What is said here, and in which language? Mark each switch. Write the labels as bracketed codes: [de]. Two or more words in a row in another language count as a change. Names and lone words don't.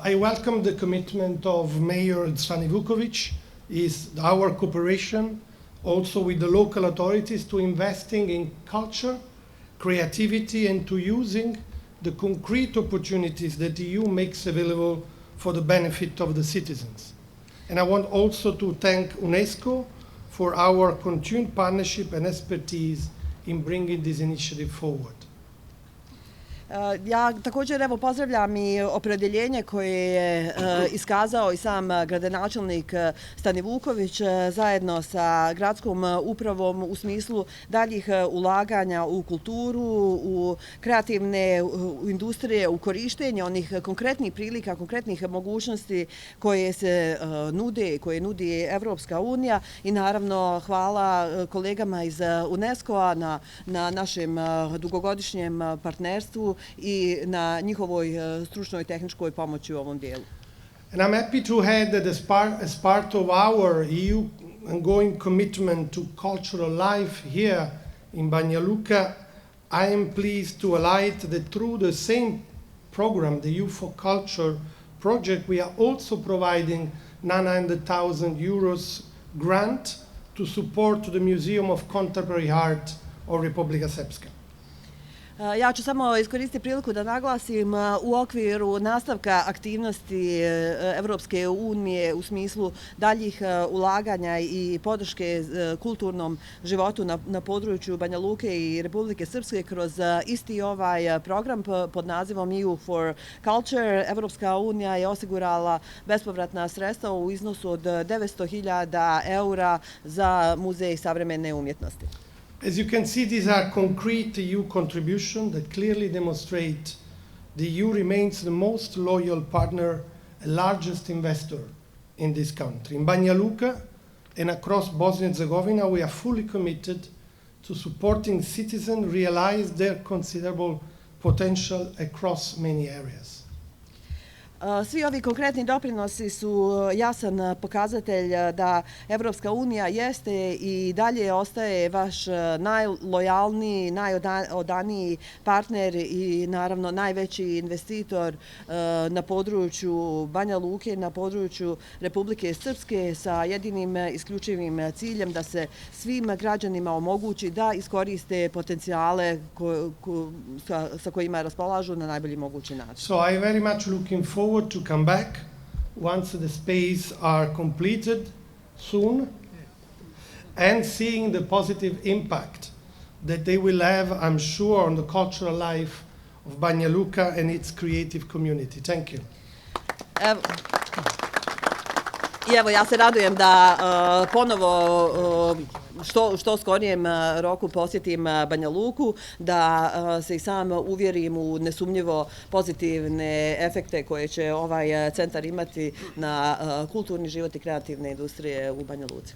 [en] I welcome the commitment of Mayor Zvane Vuković is our cooperation also with the local authorities to investing in culture, creativity, and to using the concrete opportunities that the EU makes available for the benefit of the citizens. And I want also to thank UNESCO for our continued partnership and expertise in bringing this initiative forward. [sr] Ja također evo pozdravljam i opredjeljenje koje je iskazao i sam gradonačelnik Stani Vuković zajedno sa gradskom upravom u smislu daljih ulaganja u kulturu, u kreativne industrije, u korištenje onih konkretnih prilika, konkretnih mogućnosti koje se nude, koje nudi Evropska unija i naravno hvala kolegama iz UNESCO-a na našem dugogodišnjem partnerstvu i na njihovoj stručnoj tehničkoj pomoći u ovom dijelu. [en] And I'm happy to add that as part of our EU ongoing commitment to cultural life here in Banja Luka, I am pleased to highlight that through the same program, the Youth for Culture project, we are also providing 900,000 euros grant to support the Museum of Contemporary Art of Republika Srpska. [sr] Ja ću samo iskoristiti priliku da naglasim u okviru nastavka aktivnosti Evropske unije u smislu daljih ulaganja i podrške kulturnom životu na području Banja Luke i Republike Srpske kroz isti ovaj program pod nazivom EU for Culture. Evropska unija je osigurala bespovratna sredstva u iznosu od 900.000 eura za Muzej savremene umjetnosti. [en] As you can see, these are concrete EU contributions that clearly demonstrate the EU remains the most loyal partner and largest investor in this country. In Banja Luka and across Bosnia and Herzegovina, we are fully committed to supporting citizens realize their considerable potential across many areas. [sr] Svi ovi konkretni doprinosi su jasan pokazatelj da Evropska unija jeste i dalje ostaje vaš najlojalniji, najodaniji partner i naravno najveći investitor na području Banja Luke, na području Republike Srpske sa jedinim isključivim ciljem da se svim građanima omogući da iskoriste potencijale sa kojima raspolažu na najbolji mogući način. [en] So I very much looking forward to come back once the space are completed soon and seeing the positive impact that they will have, I'm sure, on the cultural life of Banja Luka and its creative community. Thank you. [sr] I evo, ja se radujem da ponovo što skorijem roku posjetim Banja Luku, da se i sam uvjerim u nesumnjivo pozitivne efekte koje će ovaj centar imati na kulturni život i kreativne industrije u Banja Luci.